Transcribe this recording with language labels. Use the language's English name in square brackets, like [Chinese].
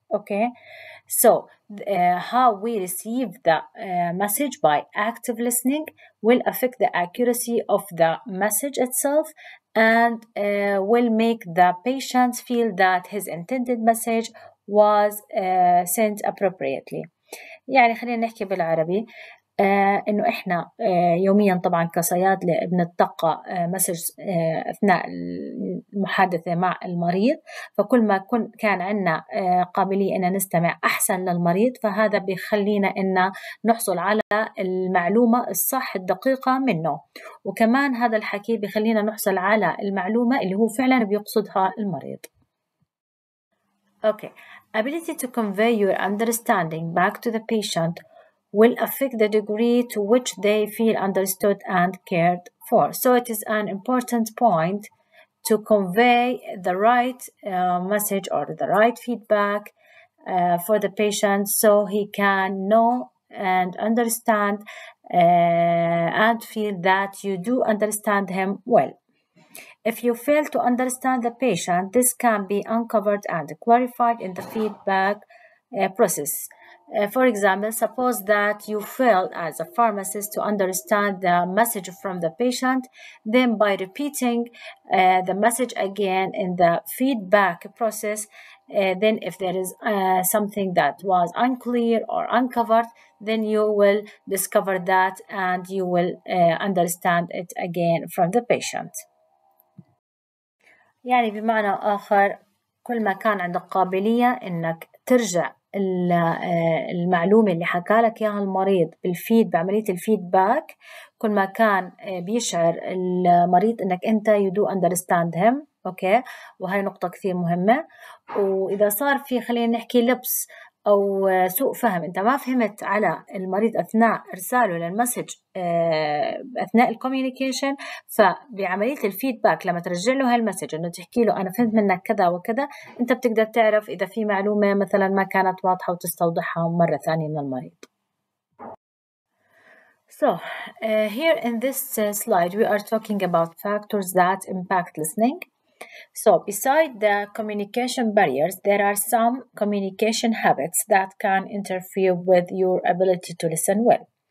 [English] Okay, so how we receive the message by active listening will affect the accuracy of the message itself and will make the patient feel that his intended message was sent appropriately. [Arabic] يعني خلينا نحكي بالعربي إنه إحنا يوميا طبعا كصيادلة بنتلقى مسج أثناء المحادثة مع المريض، فكل ما كان عندنا قابلية إن نستمع أحسن للمريض فهذا بيخلينا إن نحصل على المعلومة الصح الدقيقة منه، وكمان هذا الحكي بيخلينا نحصل على المعلومة اللي هو فعلا بيقصدها المريض. [English] Okay, ability to convey your understanding back to the patient will affect the degree to which they feel understood and cared for. So it is an important point to convey the right message or the right feedback for the patient so he can know and understand and feel that you do understand him well. If you fail to understand the patient, this can be uncovered and clarified in the feedback process. For example, suppose that you fail as a pharmacist to understand the message from the patient, then by repeating the message again in the feedback process, then if there is something that was unclear or uncovered, then you will discover that and you will understand it again from the patient. [Arabic] يعني بمعنى آخر كل ما كان عندك قابلية إنك ترجع المعلومة اللي حكالك إياها المريض بعملية الفيدباك، كل ما كان بيشعر المريض إنك أنت [English] you do understand him. [Arabic] أوكي، وهي نقطة كثير مهمة. وإذا صار في خلينا نحكي لبس أو سوء فهم، أنت ما فهمت على المريض أثناء إرساله للمسج أثناء الكوميونيكيشن، فبعملية الفيدباك لما ترجع له هالمسج إنه تحكي له أنا فهمت منك كذا وكذا، أنت بتقدر تعرف إذا في معلومة مثلا ما كانت واضحة وتستوضحها مرة ثانية من المريض. [English] So here in this slide we are talking about factors that impact listening. So beside the communication barriers, there are some communication habits that can interfere with your ability to listen well.